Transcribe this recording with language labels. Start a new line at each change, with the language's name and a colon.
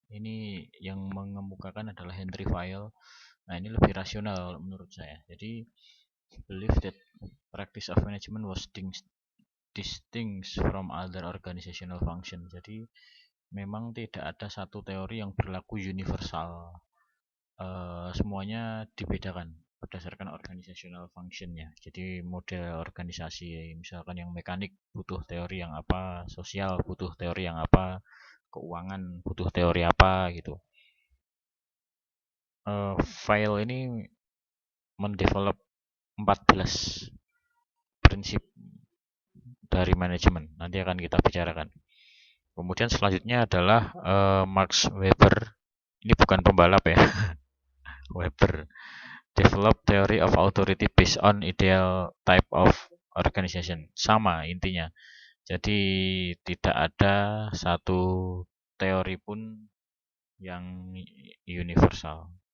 Indonesian: Ini yang mengemukakan adalah Henry Fayol. Nah, ini lebih rasional menurut saya.
English: Jadi, believe that practice of management was distinct from other organizational function.
Indonesian: Jadi, memang tidak ada satu teori yang berlaku universal. Semuanya dibedakan berdasarkan organizational functionnya. Jadi model organisasi misalkan yang mekanik butuh teori yang apa, sosial butuh teori yang apa, keuangan butuh teori apa gitu. File ini mendevelop 14 prinsip dari manajemen. Nanti akan kita bicarakan. Kemudian selanjutnya adalah Max Weber. Ini bukan pembalap ya.
English: Weber develop theory of authority based on ideal type of organization.
Indonesian: Sama intinya. Jadi tidak ada satu teori pun yang universal.